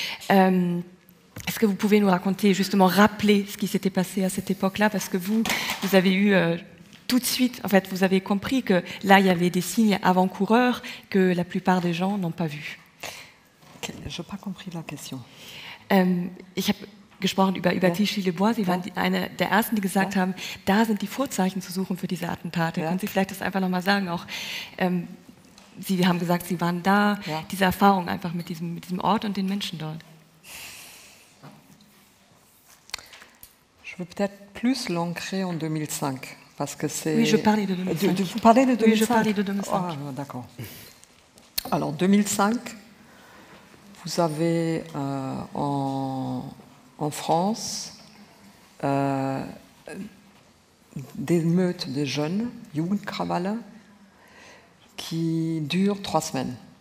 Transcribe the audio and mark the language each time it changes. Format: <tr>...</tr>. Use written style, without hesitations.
<fr>Est-ce que vous pouvez nous raconter, justement, rappeler ce qui s'était passé à cette époque-là, parce que vous avez eu tout de suite, en fait, vous avez compris que là, il y avait des signes avant-coureurs que la plupart des gens n'ont pas vus. Je n'ai pas compris la question.</fr> <de>Ich habe gesprochen über Clichy-les-Bois. Sie waren eine der Ersten, die gesagt haben, da sind die Vorzeichen zu suchen für diese Attentate. Können Sie vielleicht das einfach nochmal sagen? Auch, Sie haben gesagt, Sie waren da. Diese Erfahrung einfach mit diesem Ort und den Menschen dort.</de> <fr>Je veux peut-être plus l'ancrer en 2005. Parce que c'est... Oui, je parlais de 2005. Vous parlez de 2005 ? Oui, je parlais de 2005. Ah, d'accord. Alors, 2005, vous avez en France des meutes de jeunes, Jugendkrawalle, qui durent 3 semaines.</fr>